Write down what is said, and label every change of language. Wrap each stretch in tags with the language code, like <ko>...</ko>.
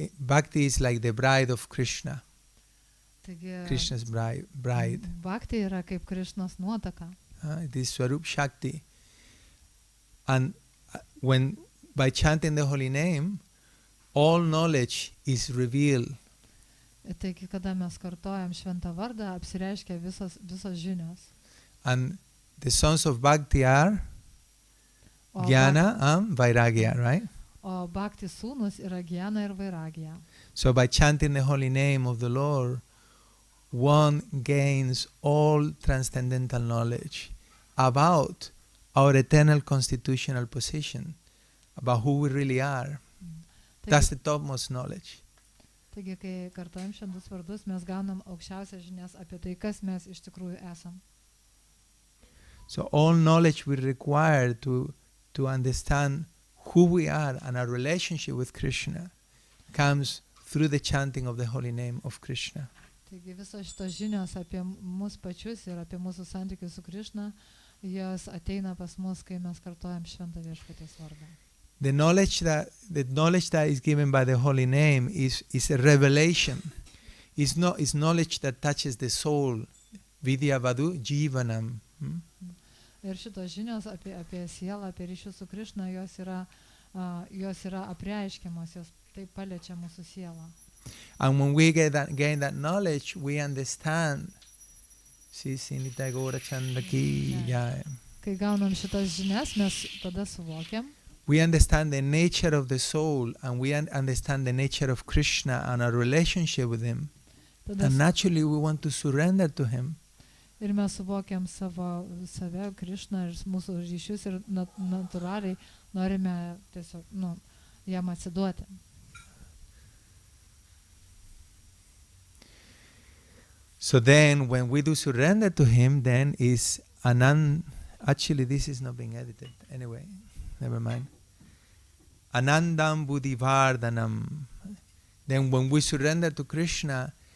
<en>Bhakti is like the bride of Krishna.</en> <lt>Taigi,</lt> <en>Krishna's bride.</en> <lt>Bhakti yra kaip Krishnos nuotaka.</lt> <en>It is Swarup Shakti. And when by chanting the holy name, all knowledge is revealed.</en> <lt>Taigi, kada mes kartojam šventą vardą, apsireiškia visos žinios.</lt> <en>And the sons of Bhakti are Jnana and Vairagya, right?</en> <lt>O Bhakti sūnus yra Jnana ir Vairagya.</lt> <en>So by chanting the holy name of the Lord, one gains all transcendental knowledge about our eternal constitutional position, about who we really are. That's the topmost knowledge.</en> <lt>Taigi, kai kartojam šventus vardus, mes gaunam aukščiausias žinias apie tai, kas mes iš tikrųjų esam.</lt> <en>So all knowledge we require to understand who we are and our relationship with Krishna comes through the chanting of the holy name of Krishna.</en> <lt>Taigi visos šitos žinios apie mus pačius ir apie mūsų santykius su Krishna, jos ateina pas mus, kai mes kartojam šventą viešpaties vardą.</lt> <en>The knowledge that is given by the holy name is a revelation. It's knowledge that touches the soul. Vidya Vadu Jivanam.</en> <lt>Ir šitos žinios apie sielą, apie ryšius su Krishna, jos yra apreiškiamos, jos taip paliečia mūsų sielą.</lt> <en>And when we gain that knowledge, we understand.</en> <lt>Kai gaunam šitas žinias, mes tada suvokiam.</lt> <en>We understand the nature of the soul, and we understand the nature of Krishna and our relationship with him. And naturally we want to surrender to him.</en> <lt>Ir mes suvokiam save, Krishna ir mūsų ryšius ir natūraliai norime tiesiog, jam atsiduoti.</lt> <en>So then when we do surrender to him, then is actually this is not being edited. Anyway, never mind. Anandam Buddhivardhanam. Then when we surrender to Krishna,</en>